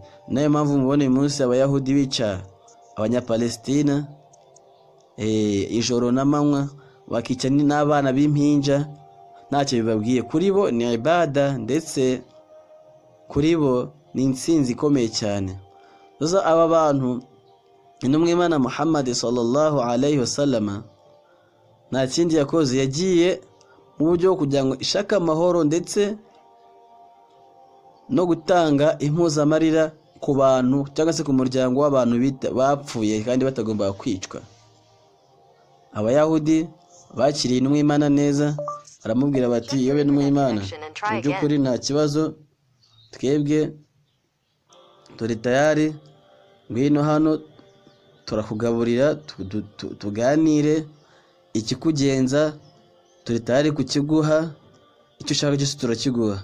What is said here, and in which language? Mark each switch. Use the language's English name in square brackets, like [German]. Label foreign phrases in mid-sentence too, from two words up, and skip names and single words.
[Kinyarwanda] Nayo mpamvu mubona uyu munsi abayahudi bica abanyapalestina ijoro n'amanywa, bakica n'abana b'impinja, ntacyo bibabwiye. Kuri bo ni ibada, ndetse kuri bo ni intsinzi ikomeye cyane. Aba bantu Imana Muhammad [Arabic] صلى الله عليه وسلم [Kinyarwanda] nta kindi yakoze, yagiye mu buryo kugira ngo ishaka amahoro ndetse no gutanga impuzamarira ku bantu cyangwa se ku muryango w'abantu bapfuye kandi batagomba kwicwa. Abayahudi bakiriye Imana neza, baramubwira bati yobe Imana mu by'ukuri nta kibazo, twebwe turi tayari, ngwino hano turakugaburira tuganire, ikikugenza turi tayari kukiguha, icyo ushaka cyose turakiguha.